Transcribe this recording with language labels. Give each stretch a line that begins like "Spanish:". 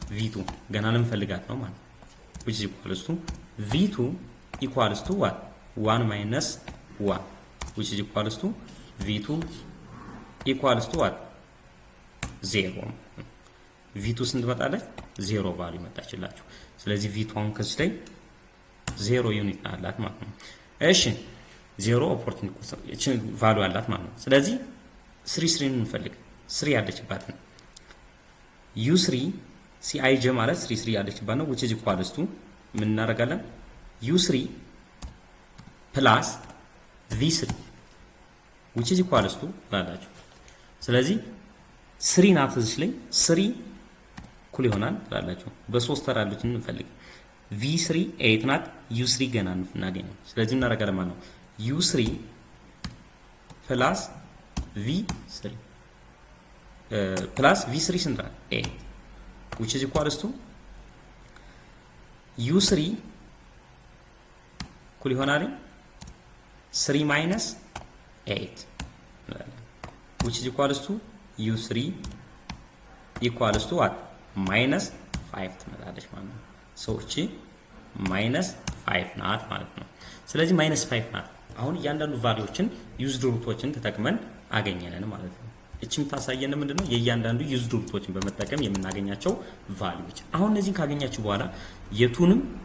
English: v2 ገና ለምፈልጋት ነው ማለት ነው። which is equals to v2 equals to what? 1 minus 1 which is equals to v2 equals to what?
Amharic: 0 v2 ስንት መጣለች? 0 ቫልዩ መጣችላችሁ። ስለዚህ v2 አሁን ከዚህ ላይ 0 ዩኒት አላት ማለት ነው። እሺ 0 ኦፖርቹኒቲ ኮስት ቫልዩ አላት ማለት ነው። ስለዚህ 3 እንፈልግ 3 ያለችባት ነው u3 cij ማለት 3 ያለችባት ነው which is equals to ምን እናደርጋለን? u3 plus v3 which is equals to ላላችሁ። ስለዚህ 3 ናት እዚህ ላይ 3 እኩል ይሆናል ላላችሁ። በ3 ተራ ያሉትን እንፈልግ v3 8 ናት u3 ገና እናገኝ። ስለዚህ እናደርጋለን ማለት ነው u3 plus v3 plus v3 ስንት ናት?
English: 8 which is equals to u3 እኩል ይሆናል 3 minus 8 which is equals to u3 equals to what?
Amharic: minus 5 ትመጣለች ማለት ነው። እቺ minus 5 ናት ማለት ነው። ስለዚህ minus 5 ናት። አሁን እያንዳንዱ ቫልዩዎችን ዩዝድ ሩቶችን ተጠቅመን አገኘን ማለት ነው። እቺም ታሳየን ምንድነው የእያንዳንዱ ዩዝድ ሩቶችን በመጠቀም የምናገኛቸው ቫልዩዎች። አሁን እነዚህን ካገኛችሁ በኋላ የቱንም